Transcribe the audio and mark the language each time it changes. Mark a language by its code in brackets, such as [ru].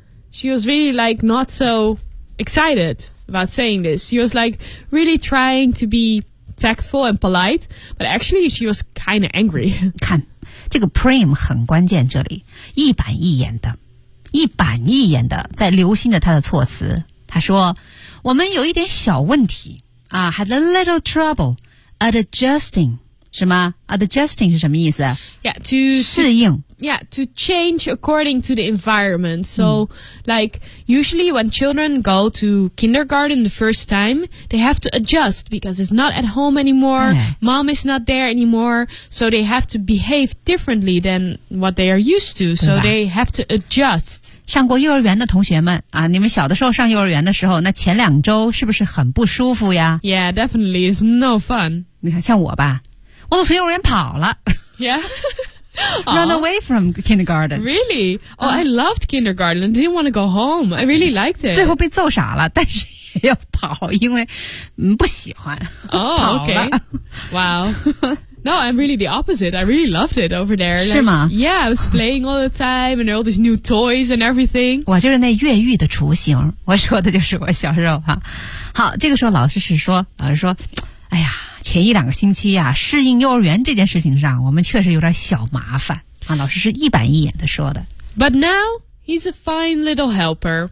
[en] She was really like not so excited about saying this. She was like really trying to be... Tactful and polite, but actually she was kind of angry. [zh] 看，这个 prim 很关键，这里一板一眼的，一板一眼的在留心着他的措辞。他说：“我们有一点小问题啊 ， [en] had a little trouble adjusting， [zh] 什么 adjusting 是什么意思 [en] ？Yeah, to [zh] 适应。 [en] Yeah, to change according to the environment. So,、嗯、like usually when children go to kindergarten the first time, they have to adjust because it's not at home anymore.、哎、Mom is not there anymore, so they have to behave differently than what they are used to. So they have to adjust. [zh] 上过幼儿园的同学们啊，你们小的时候上幼儿园的时候，那前两周是不是很不舒服呀 [en] ？Yeah, definitely, it's no fun. [zh] 你看，像我吧，我都从幼儿园跑了。 [en] Yeah. Run away from kindergarten. Really? Oh, I loved kindergarten. I didn't want to go home. I really liked it. [zh] 最后被揍傻了，但是也要跑，因为、嗯、不喜欢。 [en] Oh, okay. Wow. No, I'm really the opposite. I really loved it over there. [zh] 是吗？ [en] Like, yeah, I was playing all the time and all these new toys and everything. [zh] 我就是那越狱的雏形。我说的就是我小时候哈。好，这个时候老师是说，老师说，哎呀。前一两个星期啊适应幼儿园这件事情上我们确实有点小麻烦啊老师是一板一眼的说的 [en] But now he's a fine little helper